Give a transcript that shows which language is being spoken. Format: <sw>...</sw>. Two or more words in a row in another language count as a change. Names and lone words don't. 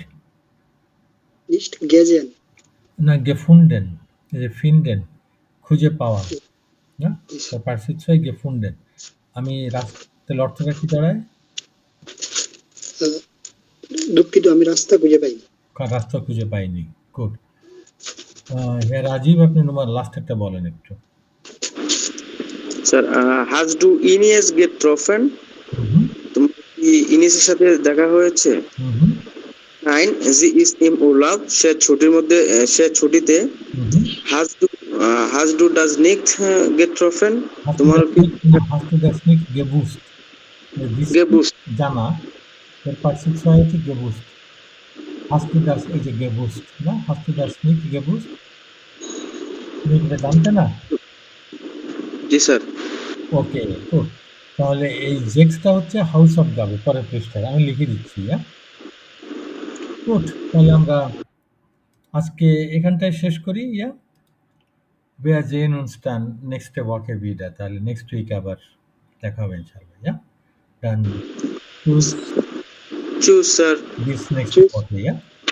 <de>Nicht gesehen.</de> <bn>না, gefunden, এই যে finden, খুঁজে পাওয়া, না? তার পার্টসিপ gefunden। আমি রাস্তার অর্থটা কি দাঁড়ায়? দুঃখিত, আমি রাস্তা খুঁজে পাইনি। রাস্তা খুঁজে পাইনি। গুড। হ্যাঁ রাজীব, আপনি লাস্ট একটা বলেন একটু। স্যার,</bn> <de>hast du Ines getroffen?</de> <bn>তোমার কি ইনেসের সাথে দেখা হয়েছে?</bn> <de>Nein, sie ist im Urlaub,</de> <bn>সে ছুটিতে।</bn> <de>Hast du das nicht getroffen?</de> <bn>তোমার কি</bn> <de>hast du das nicht gewusst</de> <bn>জানা, এর পার্টসিপ হচ্ছে</bn> <de>gewusst। hast du das,</de> <bn>এই যে</bn> <de>gewusst, না? hast du das nicht gewusst,</de> <bn>তুমি এটা জানতে না? জি স্যার। ওকে, গুড। তাহলে এই জেক্সটা হচ্ছে হাউস অফ গাবে পরের পৃষ্ঠায় আমি লিখে দিচ্ছি। গুড, তাহলে আমরা আজকে এখানটায় শেষ করি।</bn> <de>Wir sehen uns dann nächste Woche wieder.</de> <bn>তাহলে</bn> <en>next week</en> <bn>আবার দেখা হবে ইনশাআল্লাহ।</bn> <de>Dann tschüss Tschüss, Sir. bis nächste Woche.</de>